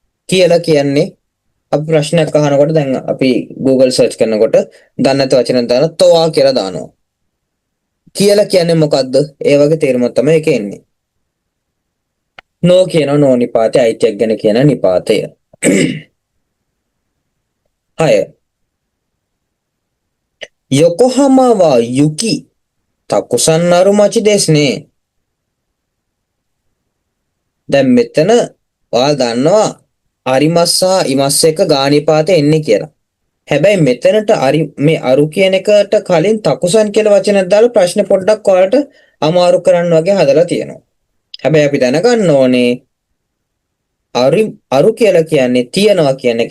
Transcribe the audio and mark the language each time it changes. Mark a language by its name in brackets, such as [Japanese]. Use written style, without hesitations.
[Sinhala] කියලා කියන්නේ අපි ප්‍රශ්නයක් අහනකොට දැන් අපි Google search කරනකොට දන්නේ නැති වචන දාන toa කියලා දානවා. කියලා කියන්නේ මොකද්ද? ඒ වගේ තේරුමක් තමයි ඒක එන්නේ. no කියනවා no නිපාතය අයිතියක් ගැන කියන නිපාතය. 6. [Japanese] 横浜は雪たくさんある町ですね. [Sinhala] දැන් මෙතන ඔයාලා දන්නවා අරිමස් සහ ඉමස් එක ගානිපාතේ එන්නේ කියලා. හැබැයි මෙතනට මේ අරු කියන එකට කලින් තකුසන් කියලා වචනයක් දාලා ප්‍රශ්න පොඩ්ඩක් ඔයාලට අමාරු කරන්න වගේ හදලා තියෙනවා. හැබැයි අපි දැනගන්න ඕනේ අරු කියලා කියන්නේ තියනවා කියන එක.